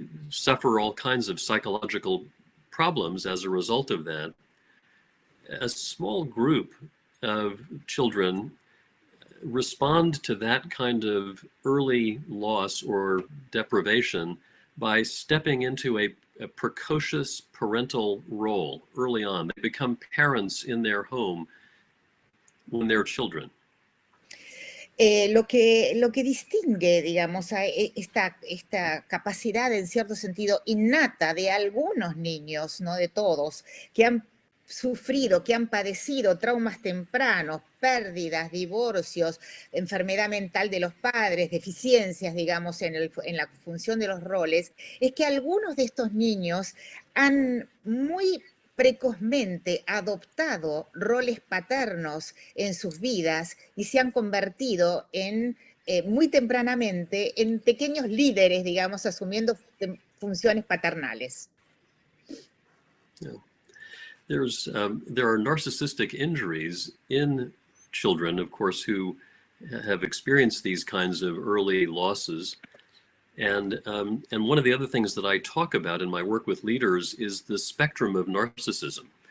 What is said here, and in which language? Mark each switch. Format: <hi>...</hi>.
<en>suffer all kinds of psychological problems as a result of that, a small group of children respond to that kind of early loss or deprivation by stepping into a precocious parental role early on. They become parents in their home when they're children.</en> <es>Lo que distingue, digamos, a esta capacidad en cierto sentido innata de algunos niños, no de todos, que han sufrido, que han padecido traumas tempranos, pérdidas, divorcios, enfermedad mental de los padres, deficiencias, digamos, en la función de los roles, es que algunos de estos niños han muy precozmente adoptado roles paternos en sus vidas y se han convertido muy tempranamente en pequeños líderes, digamos, asumiendo funciones paternales.</es> <en>Yeah. There are narcissistic injuries in children, of course, who have experienced these kinds of early losses. And one of the other things that I talk about in my work with leaders is the spectrum of narcissism.</en>